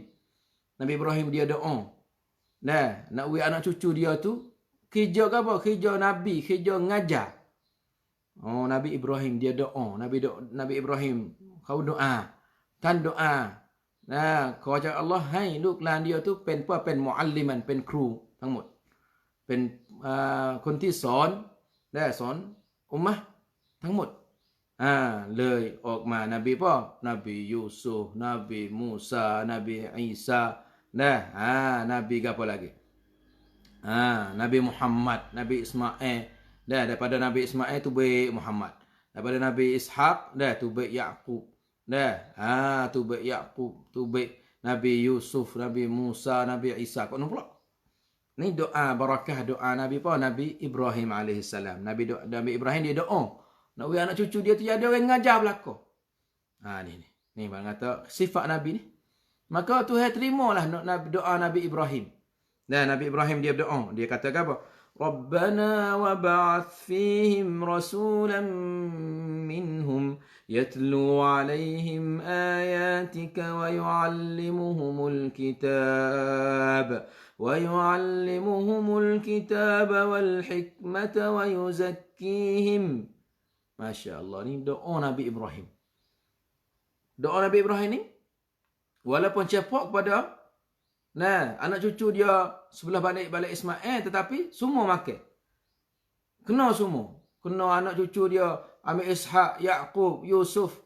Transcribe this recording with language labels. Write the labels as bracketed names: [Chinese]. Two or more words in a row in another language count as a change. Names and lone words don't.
[Malay] Nabi Ibrahim dia doa. Nak uji anak cucu dia tu kerja apa? Kerja Nabi, kerja ngajar. Nabi Ibrahim dia doa. Nabi Ibrahim kau doa. Tan doa. Kau cakap Allah, hai [Thai] ลูกหลาน [Malay] dia tu [Thai] เป็น mualliman เป็นครูทั้งหมด เป็นคนที่สอนสอนอุมมะห์ทั้งหมดเลยออกมานบีป่ะนบียูซุฟนบีมูซานบีอีสานบี [Malay] apa lagi Nabi Muhammad, Nabi Ismail. Daripada Nabi Ismail tu baik Muhammad. Daripada Nabi Ishaq tu baik Yaqub. Tu baik Yaqub, tu baik Nabi Yusuf, Nabi Musa, Nabi Isa. Kau nampak pula? Ni doa barakah doa Nabi apa? Nabi Ibrahim alaihissalam. Nabi Ibrahim dia doa. Nak uji anak cucu dia tu ada orang ngajar belaka. Ni bang kata sifat Nabi ni. Maka Tuhan terimalah doa Nabi Ibrahim. Nabi Ibrahim dia berdoa. Dia kata apa? [Arabic] ربنا وابعث فيهم رسولا منهم يتلو عليهم آياتك ويعلمهم الكتاب والحكمة ويزكيهم. ما شاء الله, [Malay] ni doa Nabi Ibrahim. Doa Nabi Ibrahim ni walaupun cepak kepada anak cucu dia sebelah balik Ismail, tetapi semua makan. Kena semua. Kena anak cucu dia ambil Ishaq, Yaqub, Yusuf.